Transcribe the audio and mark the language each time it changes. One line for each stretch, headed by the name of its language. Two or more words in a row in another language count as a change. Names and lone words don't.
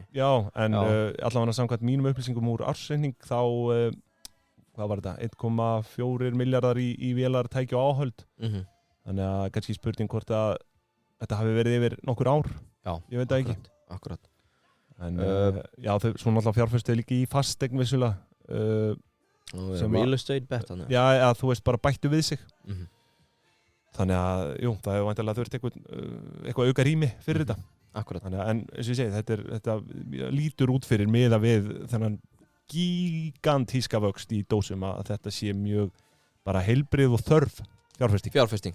Icelandic: Já, en allavega samkvæmt mínum upplýsingum úr ársreikning þá, hvað var þetta? 1,4 milljarðar í vélar tæki og áhöld. Þannig að kannski spurning hvort að þetta hafi verið yfir nokkur ár. Já, ég veit það ekki. Akkurat. En já, þau svo náttúrulega fjárfestu líka í fasteign vissulega.
English: Real estate
Icelandic: bet hann. Já, þú veist, bara bættu við sig. Þannig að, jú, það hefur væntanlega þurft eitthvað auka rými fyrir þetta. Akkurat. Þannig að, en eins og ég segi, þetta lítur út fyrir miða við þennan gigantíska vöxt í dósum að þetta sé mjög bara heilbrigð og þörf fjárfesting,